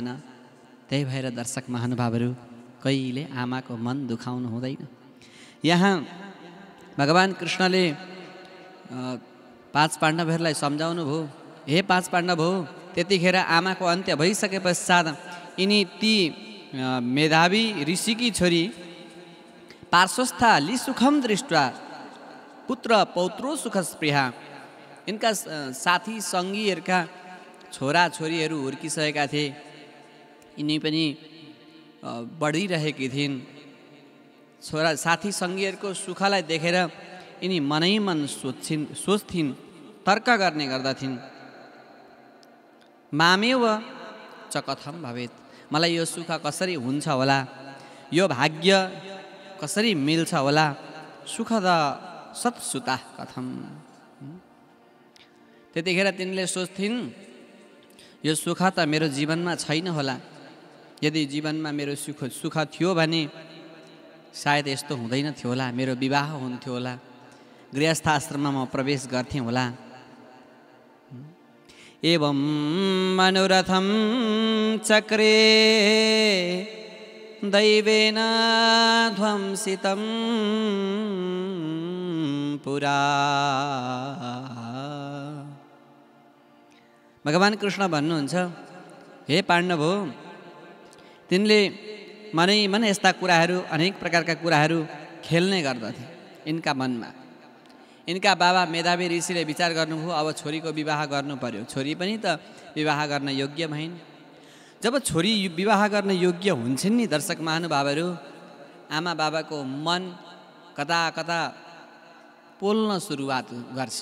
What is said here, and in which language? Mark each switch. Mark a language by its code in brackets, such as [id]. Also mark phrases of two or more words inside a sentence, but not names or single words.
[ne] त्यही भएर दर्शक महानुभावहरू, कहिले आमाको मन दुखाउनु हुँदैन। यहाँ भगवान कृष्णले 5 पाण्डवहरूलाई सम्झाउनु भयो। हे 5 पाण्डव हो, त्यतिखेर आमाको अन्त्य भइसके पश्चात यिनी ती मेधावी ऋषिकी छोरी [sa] पार्श्वस्था लिसुखम दृष्ट्वा पुत्र पौत्रो सुखस्पृहा। [ne] यिनका साथी सङ्गीहरूका छोरा छोरीहरू हुर्किसकेका थिए। यिनी पनि बढिरहेकी थिइन्। छोरा साथी सङ्गीहरूको सुखलाई देखेर यिनी मनै मन सोच्थिन्, तर्क गर्ने गर्दथिन्। [sa] मामेव च कथम भवेत्, [ne] मलाई यो सुख कसरी हुन्छ होला, यो भाग्य कसरी मिल्छ होला, [sa] सुख द सत्सुता कथम। [ne] त्यतिखेर तिनले सोच्थिन् यो सुख त मेरो जीवनमा छैन होला। यदि जीवनमा मेरो सुख थियो भने सायद यस्तो हुँदैन थियो होला, मेरो विवाह हुन्थ्यो होला, गृहस्थाश्रममा म प्रवेश गर्थेँ होला। [sa] एवं मनोरथं चक्रे दैवेन ध्वंसितं पुरा। [ne] भगवान कृष्ण भन्नुहुन्छ, हे पाण्डव हो, तिनले मनै मन यस्ता कुराहरू, अनेक प्रकारका कुराहरू खेल्ने गर्दथे यिनका मनमा। यिनका बाबा मेधावी ऋषिले विचार गर्नुभयो, अब छोरीको विवाह गर्नु पर्यो। छोरी पनि त विवाह गर्न योग्य भइन्। जब छोरी विवाह गर्न योग्य हुन्छन् नि दर्शक महानुभावहरू, आमा बाबाको मन कता कता पोल्न सुरुवात गर्छ।